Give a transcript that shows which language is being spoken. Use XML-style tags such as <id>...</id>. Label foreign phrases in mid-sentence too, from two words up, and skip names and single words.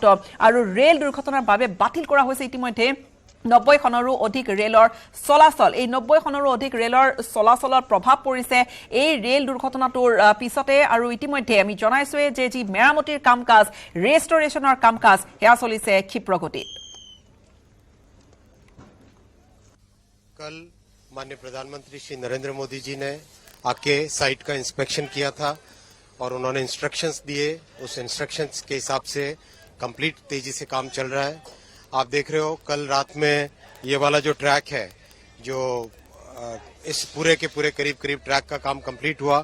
<as>আৰু ৰেল দুৰ্ঘটনাৰ বাবে বাতিল কৰা হৈছে ইতিমধ্যে ৯০খনৰো অধিক ৰেলৰ চলাচল। এই ৯০খনৰো অধিক ৰেলৰ চলাচলত প্ৰভাৱ পৰিছে এই ৰেল দুৰ্ঘটনাটোৰ পিছতে। আৰু ইতিমধ্যে আমি জনাইছোৱে যে যি মেৰামতিৰ কাম-কাজ, ৰেষ্টৰেশ্যনৰ কাম-কাজ সেয়া চলিছে ক্ষিপ্ৰগতিত।</as> <hi>कल माननीय प्रधानमंत्री श्री नरेंद्र मोदी जी ने आके साइट का इंस्पेक्शन किया था और उन्होंने इंस्ट्रक्शंस दिए। उस इंस्ट्रक्शंस के हिसाब से कंप्लीट तेजी से काम चल रहा है। आप देख रहे हो कल रात में ये वाला जो ट्रैक है, जो इस पूरे के पूरे करीब ट्रैक का काम कंप्लीट हुआ।</hi>